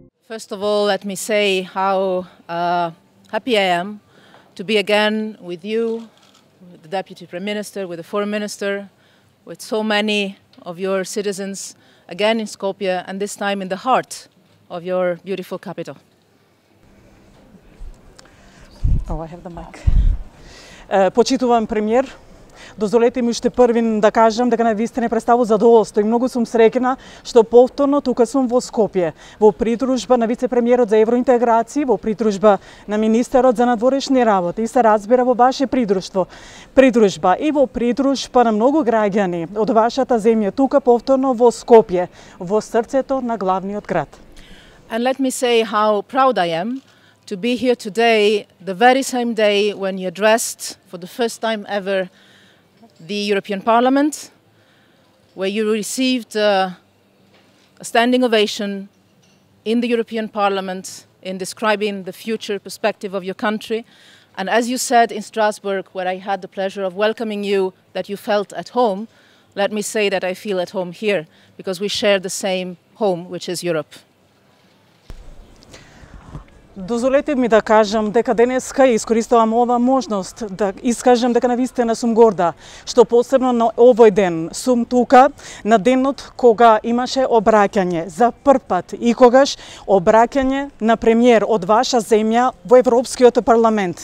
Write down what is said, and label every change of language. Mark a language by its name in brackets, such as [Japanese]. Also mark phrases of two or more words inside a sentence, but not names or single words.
[English] First of all, let me say how happy I am to be again with you, with the Deputy Prime Minister, with the Foreign Minister, with so many of your citizens, again in Skopje, and this time in the heart of your beautiful capital. Oh, I have the mic. [Macedonian] Почитуван премиер, дозволете ми уште првин да кажам дека на вистина представува задоволство и многу сум среќна што повторно тука сум во Скопје, во придружба на вице-премиерот за евроинтеграција, во придружба на министерот за надворешни работи и се разбира во ваше придружба и во придружба на многу граѓани од вашата земја тука повторно во Скопје, во срцето на главниот град. [English] And let me say how proud I am to be here today, the very same day when you addressed for the first time ever the European Parliament, where you received a standing ovation in the European Parliament in describing the future perspective of your country. And as you said in Strasbourg, where I had the pleasure of welcoming you, that you felt at home, let me say that I feel at home here, because we share the same home, which is Europe. [Macedonian] Дозволете ми да кажам дека денеска искористувам ова можност да искажам дека навистина сум горда што посебно на овој ден сум тука на денот кога имаше обраќање за прв пат и когаш обраќање на премиер од ваша земја во Европскиот парламент.